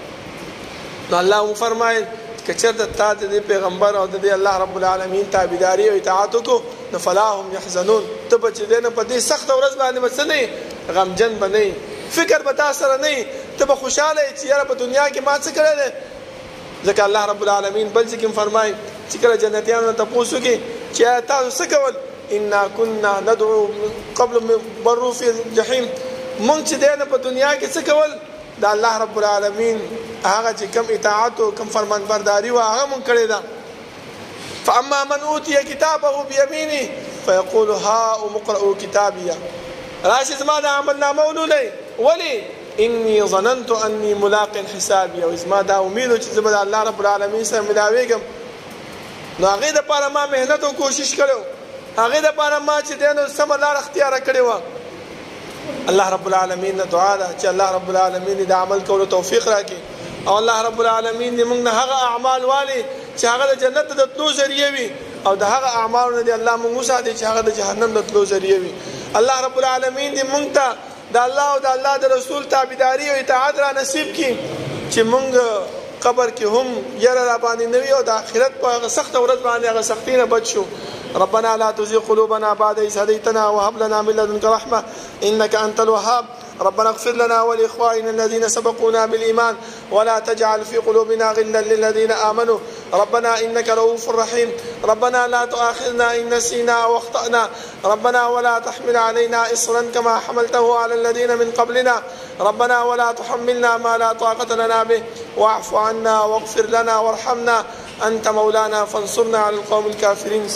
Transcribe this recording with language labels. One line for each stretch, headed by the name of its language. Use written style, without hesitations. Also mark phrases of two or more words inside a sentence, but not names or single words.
Pashto: نو الله فرمایي که چېرته تا د پیغمبر او د الله رب العالمین تابعداري او اطاعت وکړو نو
Arabic: فلا هم يحزنون
Pashto: ته به چې دی نه په دې سخته ورځ باندې به څه نه غمجن به نه فکر به تا سره نه ته به خوشحاله چې یاره په دنیا کې ما څه کړی دی. ځکه الله رب العالمین بل ځای کې فرمایي چې کله جنتیانو ته تپوس وکړي چې تاسو څه کول
Arabic: انا كنا ندعو قبل برو في الجحیم
Pashto: مونږ چې دی نه په دنیا کې څه کول د الله رب العالمین هغه چې کم اطاعت او کم فرمانبرداري و هغه مونږ کړی ده.
Arabic: فاما من اوتي كتابه بيمينه فيقول ها اقرؤوا كتابيه
Pashto: راشي زما د عمل نامه ولولئ
Arabic: ولي اني ظننت اني ملاق حسابي
Pashto: او زما دا امید چې زما د الله رب العالمین سره ملاويږم نو هغې دپاره ما محنت او کوشش کړی هغې دپاره ما چې دی نو سمه لاره اختیاره کړې وه. الله رب العالمین نه دعا ده چې الله رب العالمین د عمل کولو توفیق راکړي او الله رب العالمین دې موږ نه هغه اعمال والي چې هغه د جنت د تلو ذریعه وي او د هغه اعمالو نه دې الله موږ وساتي چې هغه د جهنم د تلو ذریعه وي. الله رب العالمین دې موږ ته د الله او د الله د رسول تابعداري او اطاعت را نصیب کړي چې موږ قبر کې هم یره را باندې نه وي او د آخرت په هغه سخته ورځ باندې هغه سختي نه بچ شو.
Arabic: ربنا لا تزغ قلوبنا بعد إذ هديتنا وهب لنا من لدنك رحمة إنك أنت الوهاب. ربنا اغفر لنا ولإخواننا الذين سبقونا بالإيمان ولا تجعل في قلوبنا غلا للذين آمنوا ربنا إنك رؤوف رحيم. ربنا لا تؤاخذنا إن نسينا أو أخطأنا ربنا ولا تحمل علينا إصرا كما حملته على الذين من قبلنا ربنا ولا تحملنا ما لا طاقة لنا به واعف عنا واغفر لنا وارحمنا أنت مولانا فانصرنا على القوم الكافرين.